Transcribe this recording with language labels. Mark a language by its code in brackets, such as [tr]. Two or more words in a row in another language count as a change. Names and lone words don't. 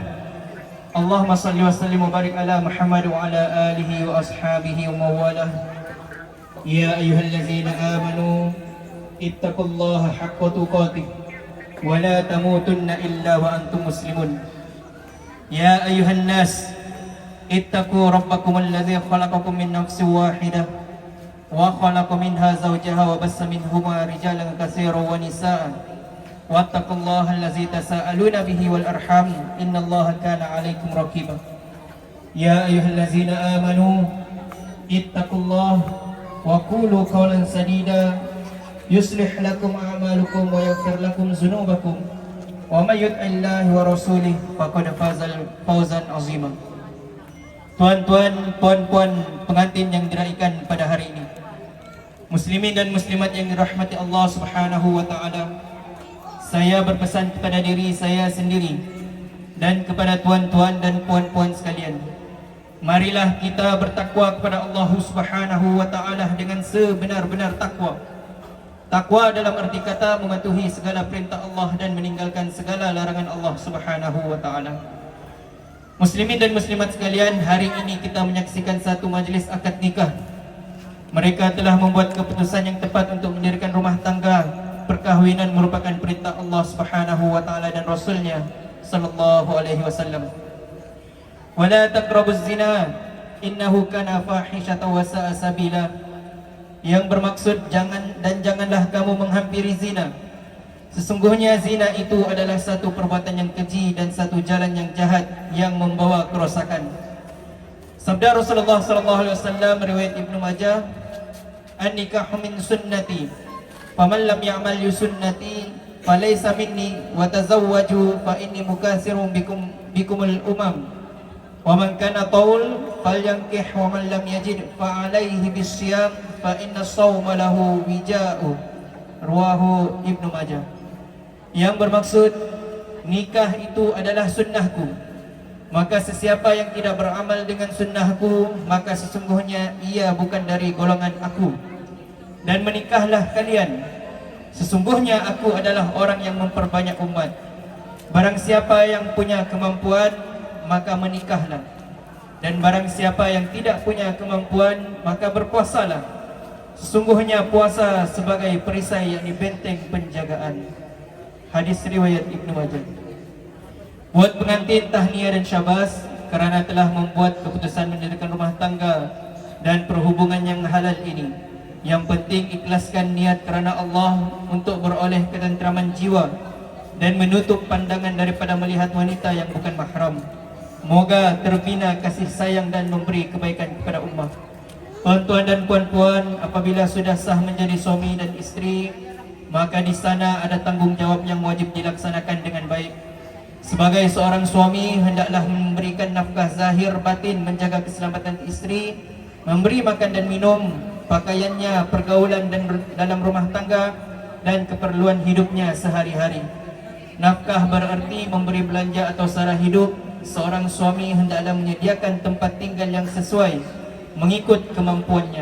[ar] اللهم صل وسلم وبارك على محمد وعلى آله وأصحابه ومواله. يا أيها الذين آمنوا اتقوا الله حق تقاته ولا تموتن إلا وأنتم مسلمون. يا أيها الناس اتقوا ربكم الذي خلقكم من نفس واحدة وخلق منها زوجها وبث منهما رجالا كثيرا ونساء واتقوا الله الذي تساءلون به والأرحام إن الله كان عليكم رقيبا. يا أيها الذين آمنوا اتقوا الله وقولوا قولا سديدا يصلح لكم أعمالكم ويغفر لكم ذنوبكم ومن يطع الله ورسوله فقد فاز فوزا عظيما. [ms] Tuan-tuan, puan-puan pengantin yang diraikan pada hari ini, muslimin dan muslimat yang dirahmati Allah [ar] سبحانه وتعالى, [ms] saya berpesan kepada diri saya sendiri dan kepada tuan-tuan dan puan-puan sekalian, marilah kita bertakwa kepada Allah [ar] سبحانه وتعالى [ms] dengan sebenar-benar takwa. Takwa dalam arti kata mematuhi segala perintah Allah dan meninggalkan segala larangan Allah [ar] سبحانه وتعالى. [ms] Muslimin dan muslimat sekalian, hari ini kita menyaksikan satu majlis akad nikah. Mereka telah membuat keputusan yang tepat untuk mendirikan rumah tangga. Perkahwinan merupakan perintah Allah [ar] سبحانه وتعالى [ms] dan Rasulnya [ar] صلى الله عليه وسلم. ولا تقربوا الزنى إنه كان فاحشة وساء سبيلا. [ms] Yang bermaksud janganlah kamu menghampiri zina. Sesungguhnya zina itu adalah satu perbuatan yang keji dan satu jalan yang jahat yang membawa kerosakan. Sabda Rasulullah [ar] صلى الله عليه وسلم [ms] riwayat Ibnu Majah, [ar] "النكاح من سنتي فمن لم يعمل بسنتي فليس مني وتزوجوا فإني مكاثر بكم الأمم." ومن كان طول فلينكح ومن لم يجد فعليه بالصيام فإن الصوم له وجاء. رواه ابن ماجه. [ms] Yang bermaksud nikah itu adalah sunnahku. Maka sesiapa yang tidak beramal dengan sunnahku, maka sesungguhnya ia bukan dari golongan aku. Dan menikahlah kalian. Sesungguhnya aku adalah orang yang memperbanyak umat. Barang siapa yang punya kemampuan, maka menikahlah. Dan barang siapa yang tidak punya kemampuan, maka berpuasalah. Sesungguhnya puasa sebagai perisai yang benteng penjagaan. Hadis riwayat Ibnu Majah. Buat pengantin tahniah dan syabas kerana telah membuat keputusan mendirikan rumah tangga dan perhubungan yang halal ini. Yang penting ikhlaskan niat kerana Allah untuk beroleh ketentraman jiwa dan menutup pandangan daripada melihat wanita yang bukan mahram. Moga terbina kasih sayang dan memberi kebaikan kepada ummah. Tuan-tuan dan puan-puan, apabila sudah sah menjadi suami dan isteri, maka di sana ada tanggungjawab yang wajib dilaksanakan dengan baik. Sebagai seorang suami, hendaklah memberikan nafkah zahir batin, menjaga keselamatan isteri, memberi makan dan minum, pakaiannya, pergaulan dan dalam rumah tangga, dan keperluan hidupnya sehari-hari. Nafkah berarti memberi belanja atau sara hidup. Seorang suami hendaklah menyediakan tempat tinggal yang sesuai mengikut kemampuannya.